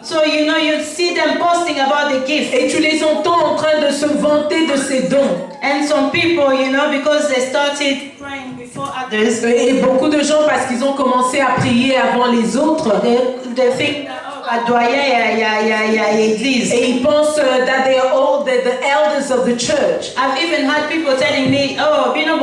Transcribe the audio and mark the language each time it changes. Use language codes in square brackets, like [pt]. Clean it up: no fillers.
[en] So you see them boasting about the gift. [fr] Et tu les entends en train de se vanter de ces dons. [en] And some people, because they started praying before others. [fr] Et beaucoup de gens, parce qu'ils ont commencé à prier avant les autres, [en] they think that, [fr] et ils pensent [en] that they are all the elders of the church. I've even had people telling me, oh,